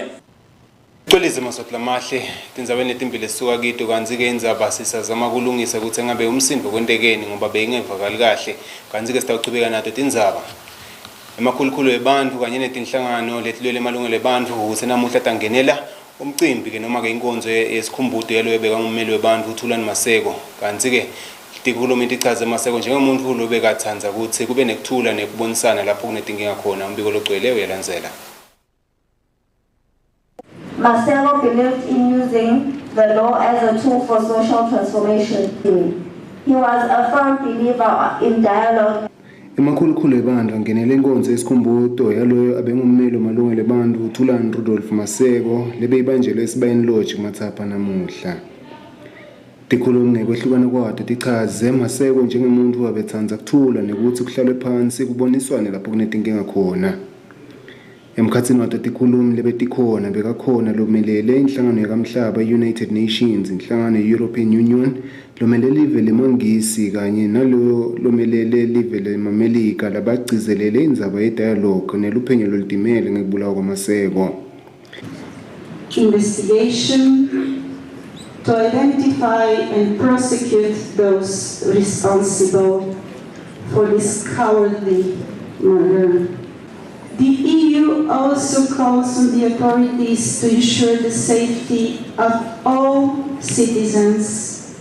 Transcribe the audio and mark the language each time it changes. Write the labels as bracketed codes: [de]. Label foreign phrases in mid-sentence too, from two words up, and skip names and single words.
[ss] Xolisa Maswati lamahle tindzabeni letimbili esisuka kito kanzi-ke indzaba sisazama kulungisa ukuthi engabe umsindo kwentekeni ngoba beyingevakali kahle kanzi-ke sitawuchubeka nato tindzaba emakhulukhulu ebantfu kanye netinhlangano letilwela emalungelo ebantfu ukuthi namuhla tangenela umcimbi-ke noma-ke inkonzo yesikhumbuto yalo ebeka ngummeli webantfu uThulani Maseko kanzi-ke tikhulumeni tichaze Maseko njengomuntu lobekathandza ukuthi kube nekuthula nekubonisana lapho kunetinkinga khona. Umbiko logcweleyo uyalandzela. [en] Maseko believed in using the law as a tool for social transformation. He was a firm believer in dialogue. [ss] Emakhulukhulu ebandla angenele inkonzo yesikhumbuto yaloyo abengummeli wamalungelo ebantfu uThulani Rudolph Maseko lebeyibanjelwe esibayeni lodge kuMathapha namuhla. Tikhulumi ngekwehlukana kwato tichaze Maseko njengomuntu wabethandza kuthula nekuthi kuhlalwe phansi kuboniswane lapho kunetinkinga khona. Emkhatsini wato tikhulumi lebetikhona bekakhona lomelele inhlangano yakamhlaba United Nations, inhlangano European Union, lomelele live lemangisi kanye nalo lomelele live leMamelika labagcizelele indzaba ye-dialogue neluphenyo lolutimele ngekubulawa kwaMaseko. [en] Investigation to identify and prosecute those responsible for this cowardly murder. The EU also calls on the authorities to ensure the safety of all citizens.